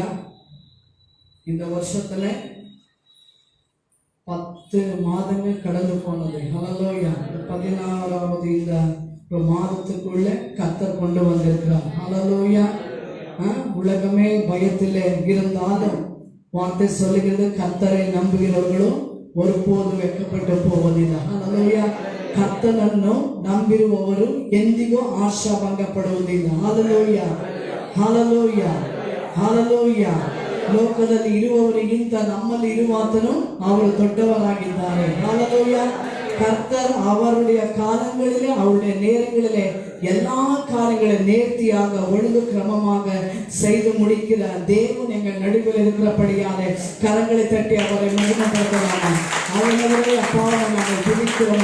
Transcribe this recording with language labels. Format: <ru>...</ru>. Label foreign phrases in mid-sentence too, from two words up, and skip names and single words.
<ta>இந்த வருஷத்துல 10 மாதங்கள் கடந்து போனது. ஹல்லேலூயா. 16வது இந்த மாதத்துக்குள்ள கர்த்தர் கொண்டு வந்திருக்கிறார். ஹல்லேலூயா. உலகமே பயத்திலே இருந்தாலும் வார்த்தை சொல்லுகிறது, கர்த்தரை நம்புகிறவர்களும்</ta> <kn>ಒರಪೋದು ವೆಕ್ಕಪಟ್ಟು ಹೋಗೋದಿಲ್ಲ. ಹಲ್ಲೆಲೂಯಾ. ಕರ್ತನನ್ನು ನಂಬಿರುವವರು ಎಂದಿಗೂ ಆಶಾಭಂಗ ಪಡುವುದಿಲ್ಲ. ಹಲ್ಲೆಲೂಯಾ, ಹಲ್ಲೆಲೂಯಾ, ಹಲ್ಲೆಲೂಯಾ. ಲೋಕದಲ್ಲಿ ಇರುವವರಿಗಿಂತ ನಮ್ಮಲ್ಲಿ ಇರುವಾತನು ಅವರು ದೊಡ್ಡವರಾಗಿದ್ದಾರೆ. ಹಲ್ಲೆಲೂಯಾ.</kn> <ta>கர்த்தர் அவருடைய காலங்களிலே அவருடைய நேரங்களிலே எல்லா காரியங்களையும் நேர்த்தியாக ஒழுங்கு கிரமமாக செய்து முடிக்கிறார். தேவன் எங்கள் நடுவில் இருக்கிறபடியாலே கரங்களை தட்டி அவரை மகிமைப்படுத்தலாமா? அவர்களுடைய அப்பாவை நாங்கள் துதிக்கிறோம்.</ta>